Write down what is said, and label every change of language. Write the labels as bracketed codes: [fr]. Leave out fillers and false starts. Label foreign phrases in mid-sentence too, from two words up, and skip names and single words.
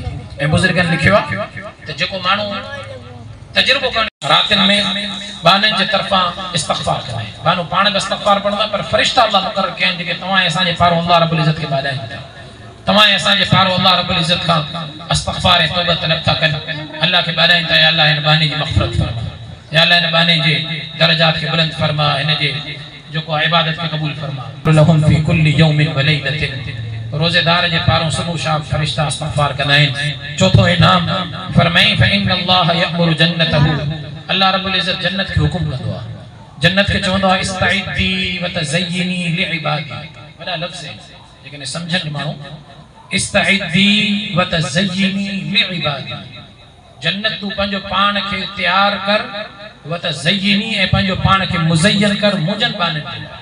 [sd] ऐं बुज़ुर्गनि लिखियो आहे त जेको माण्हू तजुर्बो करण रातिनि में बाननि जे तरफ़ां इस्तग़फ़ार कंदा आहिनि, बानो पाण बि इस्तग़फ़ार पढ़ंदा, पर फ़रिश्ता अल्लाह मुक़रर कया आहिनि जेके तव्हां असांजे पारो अल्लाह रब्बुल इज़्ज़त खे ॿाॾाइनि था। तव्हां असांजे पारो अल्लाह रब्बुल इज़्ज़त खां इस्तग़फ़ार ऐं तौबा तलब था कनि, अल्लाह खे ॿाॾाइनि था, या अल्लाह हिन बाने जी मग़फ़िरत फरमा, या अल्लाह हिन बाने जे दरजात खे बुलंद फरमा, हिन जे जेको इबादत खे क़बूल फरमा। [ar] لهم في كل يوم وليلة, [sd] रोज़ेदार जे पारों सुबुह शाम फ़रिश्ता इस्तग़फ़ार कंदा आहिनि। चौथो इनाम फरमाई [ar] فإن الله يأمر جنته, [sd] अल्लाह रब्बुल इज़्ज़त जन्नत खे हुकुम कंदो आहे, जन्नत खे चवंदो आहे [ar] استعدي وتزيني لعبادي. [sd] वॾा लफ़्ज़ आहिनि लेकिन सम्झनि माण्हू, [ar] استعدي وتزيني لعبادي, [sd] जन्नत तूं पंहिंजो पाण खे तैयार कर, [ar] وتزيني [sd] ऐं पंहिंजो पाण खे मुज़य्यन कर मुंहिंजनि बाननि जे लाइ।